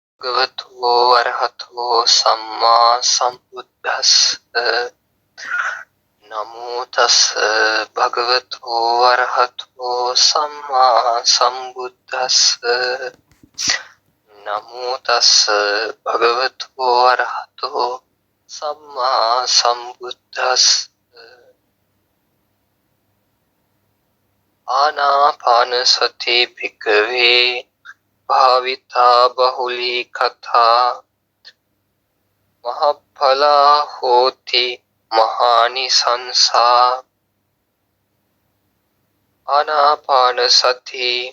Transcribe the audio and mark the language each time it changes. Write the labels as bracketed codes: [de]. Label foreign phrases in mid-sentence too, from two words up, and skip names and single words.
[pi] භගවතු වරහතෝ සම්මා සම්බුද්දස්ස නමෝ තස් භගවතු වරහතෝ සම්මා සම්බුද්දස්ස නමෝ තස් භගවතු වරහතෝ සම්මා සම්බුද්දස්ස ආනාපාන සති භික්ඛවේ භාවිතා බහුලී කථා මහඵලා හෝති මහානිසංසා ආනාපාන සති